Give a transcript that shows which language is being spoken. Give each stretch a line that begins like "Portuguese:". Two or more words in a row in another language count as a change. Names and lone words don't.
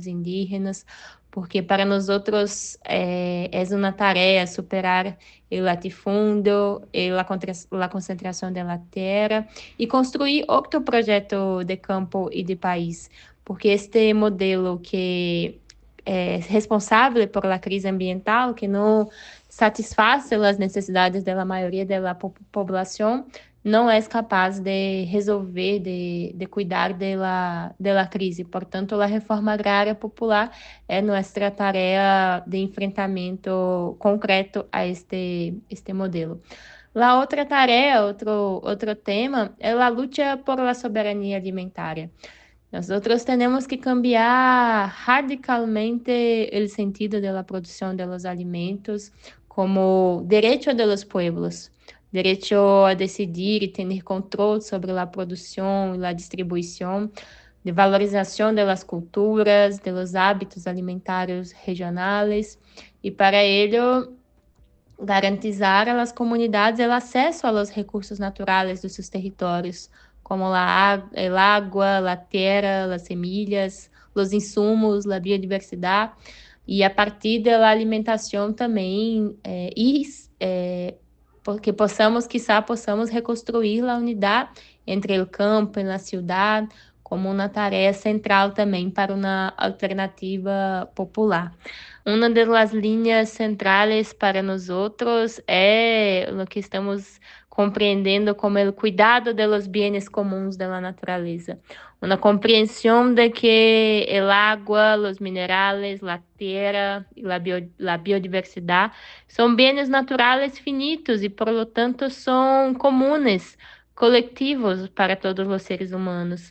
Spanish: indígenas, porque para nosotros es una tarea superar el latifundio, la concentración de la tierra y construir otro proyecto de campo y de país, porque este modelo que es responsable por la crisis ambiental, que no satisface las necesidades de la mayoría de la población,
Portuguese: não é capaz de resolver, de cuidar da crise. Portanto, a reforma agrária popular é nossa tarefa de enfrentamento concreto a este modelo. A outra tarefa, outro tema, é a luta
Spanish: por la soberania alimentaria.
Portuguese: Nós temos que cambiar radicalmente o sentido da produção
Spanish: de los alimentos
Portuguese: como direito
Spanish: de los pueblos. Derecho a decidir
Portuguese: e ter controle sobre a produção e a distribuição, de valorização das culturas, dos hábitos alimentares regionais, e
Spanish: para ello garantizar
Portuguese: às comunidades o acesso aos recursos naturais dos seus territórios, como a água, a terra, as semillas, os insumos, a biodiversidade, e a partir da alimentação também porque possamos reconstruir a unidade entre o campo e a cidade como uma tarefa central também para uma alternativa popular. Uma das linhas centrais para nós é o que estamos compreendendo como o cuidado
Spanish: de los bienes
Portuguese: comuns da natureza. Uma compreensão de que o água, os minerais, a terra e a biodiversidade são bens naturais finitos e,
Spanish: por lo tanto,
Portuguese: são comuns, coletivos para todos os seres humanos.